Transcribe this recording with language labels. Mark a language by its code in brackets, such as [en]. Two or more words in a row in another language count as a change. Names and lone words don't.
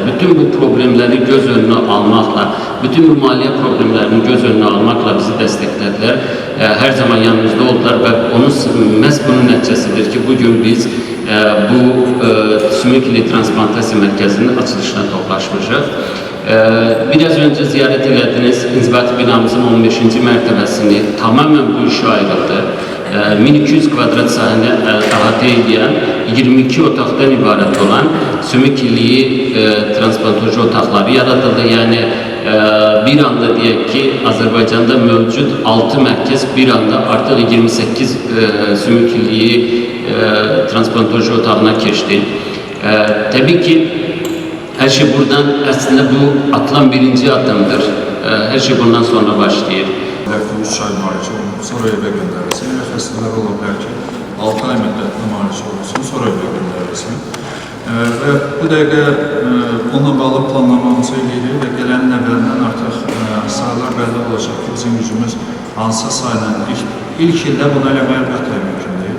[az] Bütün bu problemləri göz önünə almaqla, bütün bu maliyyə problemlərini göz önünə almaqla bizi dəstəklədilər. Hər zaman yanımızda oldular və məhz bunun nəticəsidir ki, bugün biz bu sümük ili transplantasiya mərkəzinin açılışına toplaşmışıq. [tr] Biraz önce ziyaret edildiniz, inzibati binamızın 15. [az] mərtəbəsini tamamen bu işe ayrıldı. 1200 kvadrat sahəni əhatə edən 22 otaqdan ibarət olan sümük iliyi transplantoloji otaqları yaradıldı. Yəni bir anda deyək ki, Azərbaycanda mövcud 6 mərkəz bir anda artıq 28 sümük iliyi transplantoloji otağına keçdi. Təbii ki, [tr] her şey buradan aslında bu atılan birinci adımdır. [az] Her şey bundan sonra başlayır. 3 ay müalicə olunub, sonra evə göndərilsin. Elə xəstələr ola bilər ki, 6 ay müddətində müalicə olunsun, sonra evə göndərilsin. Və bu dəqiqə onunla bağlı planlamamızı eləyirik və gələn nəvədən artıq sayılar bəlli olacaq ki, bizim gücümüz hansısa sayla ilk ildə bunu eləmək əlbəttə mümkün deyil.